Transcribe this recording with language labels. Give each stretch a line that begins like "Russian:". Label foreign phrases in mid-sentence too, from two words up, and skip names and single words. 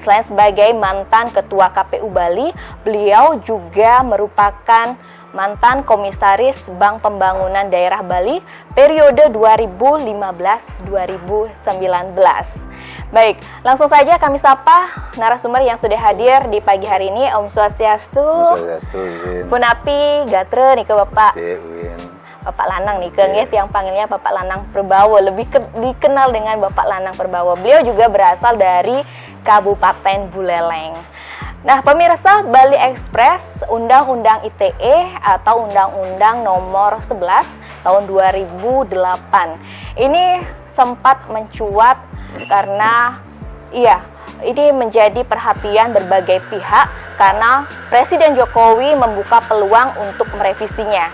Indonesian: Selain sebagai mantan Ketua KPU Bali, beliau juga merupakan mantan Komisaris Bank Pembangunan Daerah Bali periode 2015-2019. Baik, langsung saja kami sapa narasumber yang sudah hadir di pagi hari ini.
Balinese: Om Swastiastu. Swastiastu, Win. Punapi gatre nih ke Bapak. Win.
Indonesian: Bapak Lanang nih, yang panggilnya Bapak Lanang Perbawe, lebih dikenal dengan Bapak Lanang Perbawe. Beliau juga berasal dari Kabupaten Buleleng. Nah, pemirsa Bali Express, Undang-Undang ITE atau Undang-Undang Nomor 11 tahun 2008 ini sempat mencuat karena ini menjadi perhatian berbagai pihak karena Presiden Jokowi membuka peluang untuk merevisinya.